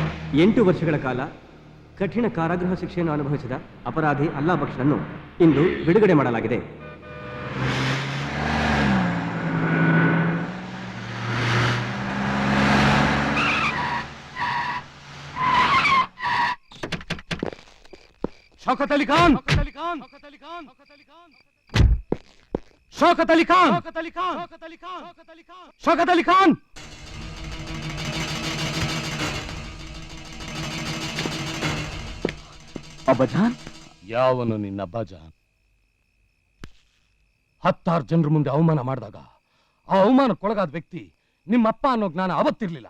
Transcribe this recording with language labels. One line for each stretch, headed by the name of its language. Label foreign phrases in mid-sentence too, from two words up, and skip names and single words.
Kannada: 8 ವರ್ಷಗಳ ಕಾಲ ಕಠಿಣ ಕಾರಾಗೃಹ ಶಿಕ್ಷೆಯನ್ನು ಅನುಭವಿಸಿದ ಅಪರಾಧಿ ಅಲ್ಲಾ ಬಕ್ಷನನ್ನು ಇಂದು ಬಿಡುಗಡೆ ಮಾಡಲಾಗಿದೆ. शौकत अली खान, शौकत अली खान, शौकत अली खान. ಅಬ್ಬಜಾನ್, ಯಾವನು ನಿನ್ನ ಅಬ್ಬಜಾನ್? 16 ಜನರ ಮುಂದೆ ಅವಮಾನ ಮಾಡಿದಾಗ ಆ ಅವಮಾನಕ್ಕೊಳಗಾದ ವ್ಯಕ್ತಿ ನಿಮ್ಮಪ್ಪ ಅನ್ನೋ ಜ್ಞಾನ ಅವತ್ತಿರ್ಲಿಲ್ಲ.